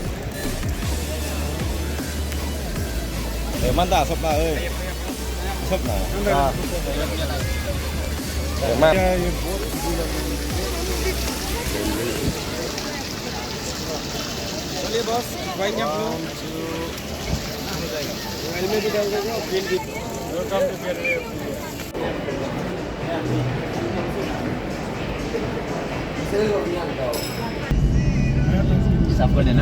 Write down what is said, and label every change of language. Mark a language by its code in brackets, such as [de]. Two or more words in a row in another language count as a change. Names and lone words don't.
[ms] Mantap, sop lah, sop lah. Boleh bos, banyak belum? [hi] Ini भी डाल देगा, बिल भी। [en] Welcome to Gateway of India. [hi] साफ कर देना।